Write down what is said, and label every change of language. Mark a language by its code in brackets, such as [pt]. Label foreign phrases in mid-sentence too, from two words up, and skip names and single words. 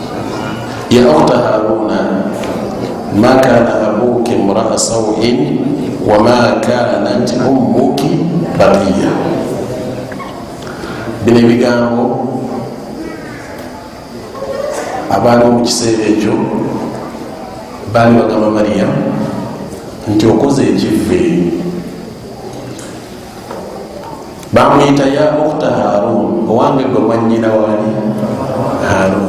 [ar] يا أخت هارون ما كان أبوك امرأ سوء وما كانت أمك بغيا. [lg] Bino ebigambo abaali mu kiseera ekyo baali bagamba Mariya nti okoze ekivve. Bamuyita [ar] يا أخت هارون, [lg] owange gwe mwannyina wali Harun.